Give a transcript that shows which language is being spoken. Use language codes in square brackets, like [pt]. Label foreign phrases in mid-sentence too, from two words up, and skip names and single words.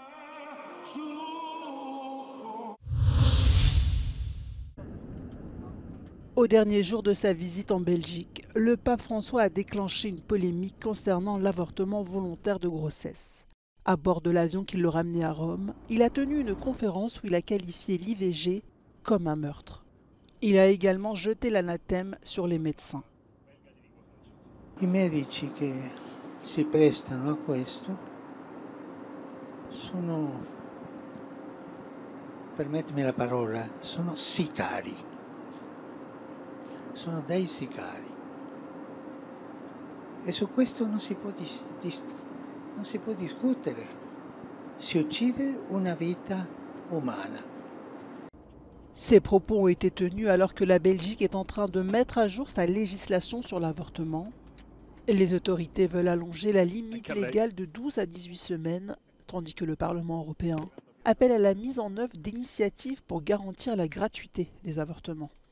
[fr] Au dernier jour de sa visite en Belgique, le pape François a déclenché une polémique concernant l'avortement volontaire de grossesse. À bord de l'avion qui le ramenait à Rome, il a tenu une conférence où il a qualifié l'IVG comme un meurtre. Il a également jeté l'anathème sur les médecins. [it] I medici che si prestano a questo sono, permettimi la parola, sono sicari. Sono dei sicari. E su questo non si può discutere. Si uccide una vita umana. [fr] Ces propos ont été tenus alors que la Belgique est en train de mettre à jour sa législation sur l'avortement. Les autorités veulent allonger la limite légale de 12 à 18 semaines, tandis que le Parlement européen appelle à la mise en œuvre d'initiatives pour garantir la gratuité des avortements.